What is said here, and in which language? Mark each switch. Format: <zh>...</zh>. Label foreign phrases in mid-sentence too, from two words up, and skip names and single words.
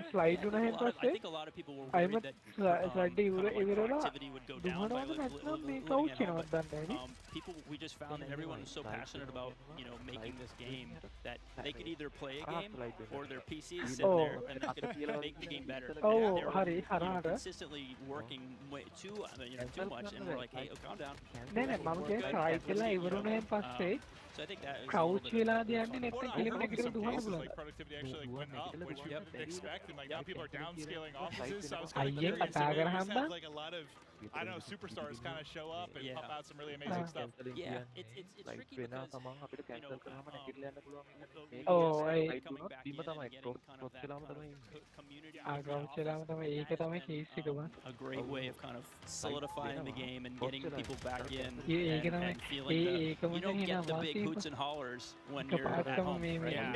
<en>I think a lot of people were worried that activity would go down by living out, people, we just found that everyone was so passionate about, you know, making this game that they could either play a game or their PCs sit there and they could make the game better. They were consistently working too much, and we're like, hey, calm down.</en> <si>මම කියන්නේ try කියලා ඉවරුණෙන් පස්සේ crouch වෙලා යන්නේ නැත්නම් කිලෝමීටර් එකකට දුවන්න පුළුවන්.</si> <en>Productivity actually like went up, which we didn't expect, and like now people are downscaling offices. So I was</en> <si>අයියෙන් කතා කරාම</si> <en>like a lot of I know superstars kind of show up and pump out some really amazing stuff. Yeah, it's tricky because Oh, coming back in and getting kind of that community a great way of kind of solidifying the game and getting people back in and feeling you don't get the big hoots and hollers when you're at home, right?</en>